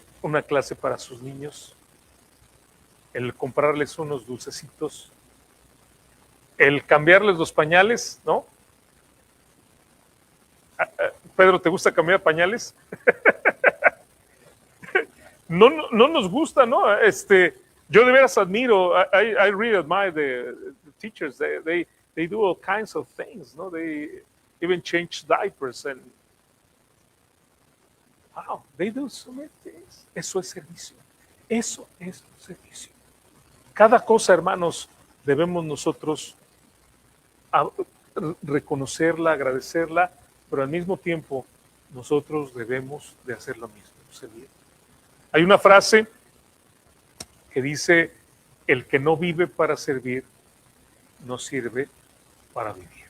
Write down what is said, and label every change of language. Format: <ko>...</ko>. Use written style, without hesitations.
<es>una clase para sus niños, el comprarles unos dulcecitos, el cambiarles los pañales, ¿no? Pedro, ¿te gusta cambiar pañales? No nos gusta, ¿no? Yo de veras admiro,</es> <en>I really admire the teachers. They do all kinds of things, ¿no? They even change diapers and wow, they do so many things.</en> <es>Eso es servicio. Eso es servicio. Cada cosa, hermanos, debemos nosotros reconocerla, agradecerla, pero al mismo tiempo nosotros debemos de hacer lo mismo, servir. Hay una frase que dice, el que no vive para servir, no sirve para vivir.</es>